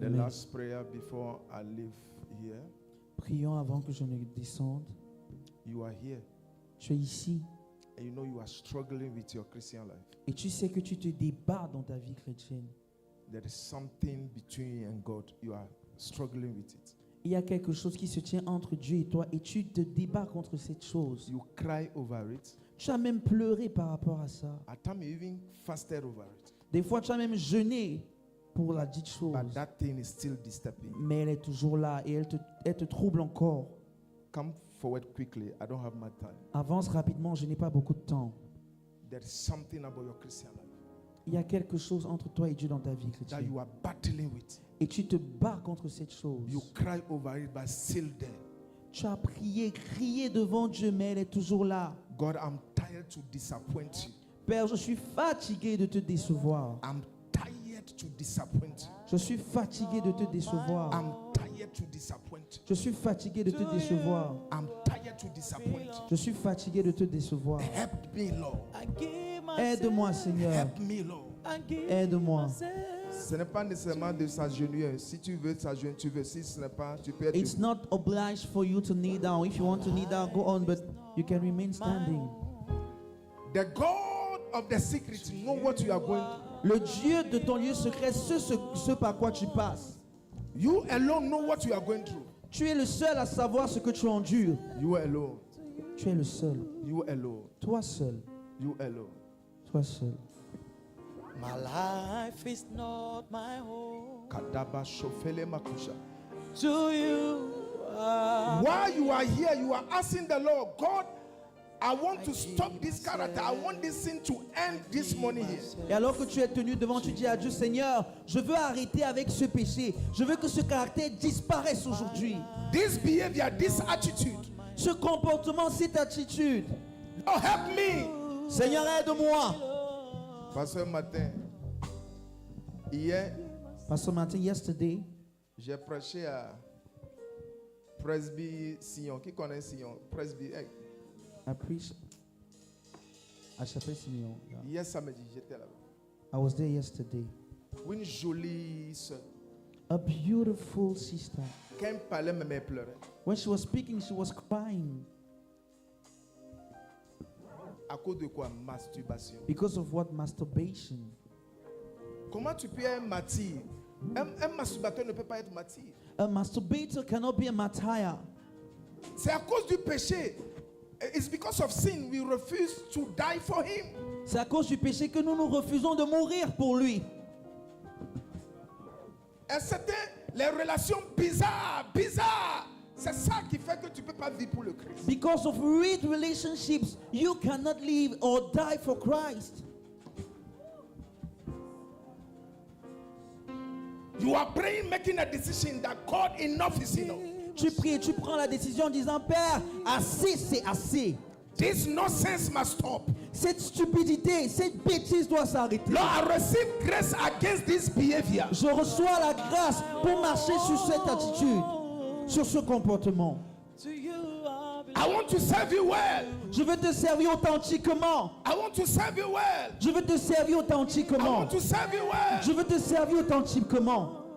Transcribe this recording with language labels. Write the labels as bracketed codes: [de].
[en] The last prayer before I leave here. [fr] Prions avant que je ne descende. [en] You are here [fr] Tu es ici [en] and you know you are struggling with your Christian life. [fr] et tu sais que tu te débats dans ta vie chrétienne. [en] There is something between you and God. You are struggling with it. [fr] Il y a quelque chose qui se tient entre Dieu et toi et tu te débats contre cette chose. [en] You cry over it. [fr] Tu as même pleuré par rapport à ça. [en] At times you even fasted over it. [fr] Des fois, tu as même jeûné pour la dite chose. [en] But that thing is still disturbing. [fr] Mais elle est toujours là et elle te trouble encore. [en] Come forward quickly. I don't have my time. [fr] Avance rapidement, je n'ai pas beaucoup de temps. [en] There is something about your Christian life [fr] Il y a quelque chose entre toi et Dieu dans ta vie [en] that [fr] chrétienne. [en] you are battling with. [fr] Et tu te bats contre cette chose. [en] You cry over it, but still there. [fr] Tu as prié, crié devant Dieu, mais elle est toujours là. [en] God, I'm tired to disappoint you. [fr] Père, je suis fatigué de te décevoir. [en] I'm tired to disappoint you. [fr] Je suis fatigué de te décevoir. [en] I'm tired to disappoint you. [fr] Je suis fatigué de te décevoir. [en] I'm tired to disappoint you. [fr] Je suis fatigué de te décevoir. [en] Help me, Lord. I give myself, [fr] Aide-moi, Seigneur. [en] Help me, Lord. I give [fr] Aide-moi. [en] myself. [fr] Ce n'est pas nécessairement de s'agenouiller. Si tu veux s'agenouiller, tu veux. Si ce n'est pas, tu peux être [en] It's [fr] debout. [en] not obliged for you to kneel down. If you want to kneel down, go on, but you can remain standing. The God of the secret know what you are going through. [fr] Le Dieu de ton lieu secret, ce par quoi tu passes. [en] You alone know what you are going through. [fr] Tu es le seul à savoir ce que tu endures. [en] You alone. [fr] Tu es le seul. [en] You alone. [fr] Toi seul. [en] You alone. [fr] Toi seul. [en] My life is not my home. Kadaba shofele makusha. To you, While you are here, you are asking the Lord, God, I want to stop this character. I want this sin to end this morning here. [fr] Et alors que tu es tenu devant, tu dis à Dieu, Seigneur, je veux arrêter avec ce péché. Je veux que ce caractère disparaisse aujourd'hui. [en] This behavior, this attitude. [fr] Ce comportement, cette attitude. [en] Oh, help me. [fr] Seigneur, aide-moi. Pasteur Martin, hier, [en] Pastor Martin, yesterday, [fr] j'ai prêché à Presby Sion. Qui connaît Sion? Presby. Hey. [en] I preached à Chapelle Simeon. [fr] Hier samedi, j'étais là. [en] I was there yesterday. [fr] Une jolie soeur. [en] A beautiful sister. [fr] Quand elle parlait, même elle pleurait. [en] When she was speaking, she was crying. [fr] À cause de quoi? Masturbation. [en] Because of what? Masturbation. [fr] Comment tu peux être martyr Un masturbateur ne peut pas être martyr. [en] A masturbator cannot be a martyr. [fr] C'est à cause du péché. [en] It's because of sin we refuse to die for him. [fr] C'est à cause du péché que nous nous refusons de mourir pour lui. Et c'était les relations bizarres. C'est ça qui fait que tu ne peux pas vivre pour le Christ. [en] Because of weird relationships, you cannot live or die for Christ. You are praying, making a decision that God, enough is enough. [fr] Tu pries et tu prends la décision en disant, Père, assez c'est assez. [en] This nonsense must stop. [fr] Cette stupidité, cette bêtise doit s'arrêter. [en] Lord, I receive grace against this behavior. [fr] Je reçois la grâce pour marcher sur cette attitude, sur ce comportement. [en] To you I belong. I want to serve you well. [fr] Je veux te servir authentiquement. [en] I want to serve you well. [fr] Je veux te servir [en] I [fr] authentiquement. [en] want to serve you well. [fr] Je veux te servir authentiquement.